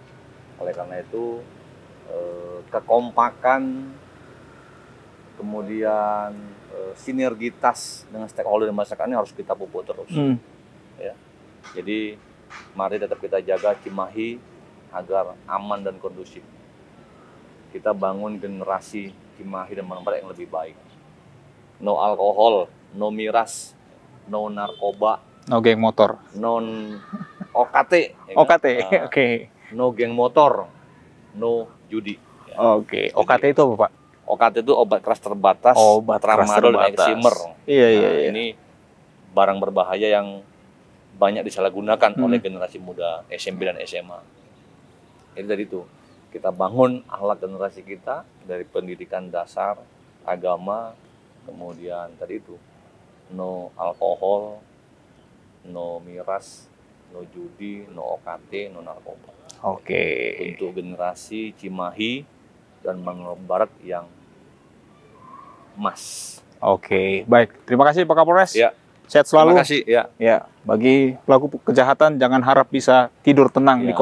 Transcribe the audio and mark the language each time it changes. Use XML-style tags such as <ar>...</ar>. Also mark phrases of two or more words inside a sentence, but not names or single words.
<id>Oleh karena itu kekompakan, kemudian sinergitas dengan stakeholder masyarakat ini harus kita pupuk terus. Ya. Jadi mari tetap kita jaga Cimahi agar aman dan kondusif. Kita bangun generasi Cimahi dan Bandung Barat yang lebih baik. No alkohol, no miras, no narkoba, No geng motor. non OKT. Ya kan? OKT, Nah, oke. No geng motor, no judi. Ya. Oke, OKT itu apa, Pak? OKT itu obat keras terbatas, Obat keras tramadol dan terbatas. eksimer. Iya. Ini barang berbahaya yang banyak disalahgunakan oleh generasi muda SMP dan SMA. Jadi dari itu kita bangun akhlak generasi kita dari pendidikan dasar, agama, kemudian tadi itu no alkohol, no miras, no judi, no OKT, no narkoba. Oke. Untuk generasi Cimahi dan Bandung Barat yang emas. Oke, baik. Terima kasih Pak Kapolres. Ya. Sehat selalu. Terima kasih. Ya. Ya, bagi pelaku kejahatan jangan harap bisa tidur tenang di</id>